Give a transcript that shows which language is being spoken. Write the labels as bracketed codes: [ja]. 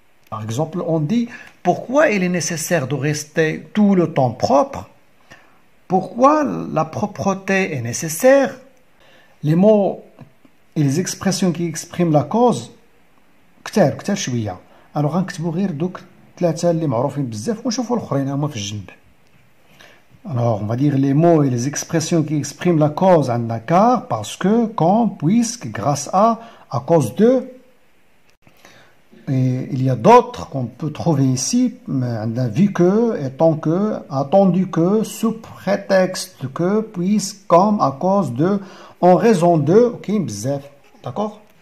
[fr] Par exemple, on dit pourquoi il est nécessaire de rester tout le temps propre? Pourquoi la propreté est nécessaire? Les mots et les expressions qui expriment la cause [ar] كتار شوية. Alors غنكتبوا غير دوك ثلاثة اللي معروفين بزاف ونشوفوا الآخرين هما في الجنب. [fr] Alors on va dire les mots et les expressions qui expriment la cause [ar] عندنا [fr] car, parce que, quand, puisque, grâce à cause de. Et il y a d'autres qu'on peut trouver ici, vu que, étant que, attendu que, sous prétexte que, puisque, comme, à cause de, en raison de, ok, bzef, d'accord?